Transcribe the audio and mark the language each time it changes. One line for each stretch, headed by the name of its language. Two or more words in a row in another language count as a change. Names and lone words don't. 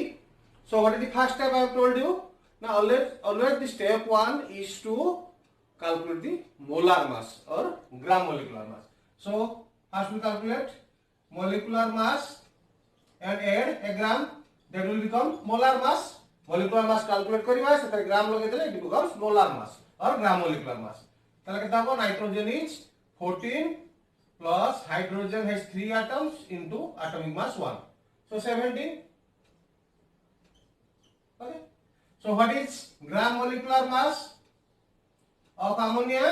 English: So what is the first step I have told you? Now always the step one is to calculate the molar mass or gram molecular mass. So first we calculate molecular mass and add a gram, that will become molar mass. Molecular mass calculate
Odia: କରିବା ସେଟା ଗ୍ରାମ ଲଗେ ଦେଲେ
English: it becomes molar mass or gram molecular mass.
Odia: ତାହାଲେ କେତେ ହେଲା
English: nitrogen is 14 plus hydrogen has 3 atoms into atomic mass 1. So 17. Okay. So what is gram molecular mass of ammonia?